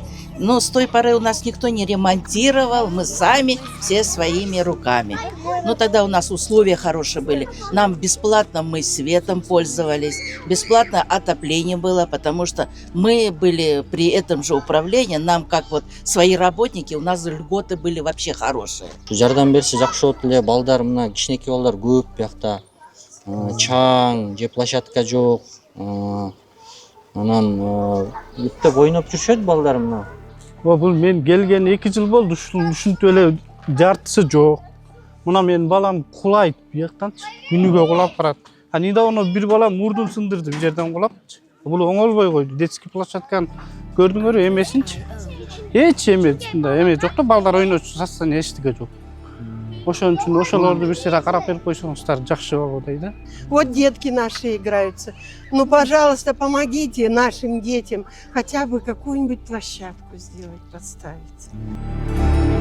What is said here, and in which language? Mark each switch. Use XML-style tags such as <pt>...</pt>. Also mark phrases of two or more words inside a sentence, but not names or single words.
<ru>Но с той поры у нас никто не ремонтировал, мы сами все своими руками. Ну тогда у нас условия хорошие были. Нам бесплатно мы светом пользовались, бесплатно отопление было, потому что мы были при этом же управлении, нам как вот свои работники, у нас льготы были вообще хорошие.</ru> <ky>Жардам берсе жакшы болот эле, балдар мына кичинекей балдар көп биякта. Чаң же площадка жок. Анан бүттөп ойноп жүрүшөт балдар мына. Бул мен келгени 2 жыл болду, ушинтип эле жартысы жок. Мына менин балам кулайт бияктанчы, күнүгө кулап барат.</ky> <ru>А недавно</ru> <ky>бир балам мурдун сындырды, бир жерден кулапчы. Бул оңолбой койду. Детский площадканы көрдүңөр эмесинчи? Эч эме, эме жок да, балдар ойночу состояние эчтеке жок. Ошон үчүн ошолорду бир сыйра карап берип койсоңуздар жакшы болот да.</ky> <ru>Вот детки наши играются. Ну, пожалуйста, помогите нашим детям хотя бы какую-нибудь площадку сделать, поставить.</ru>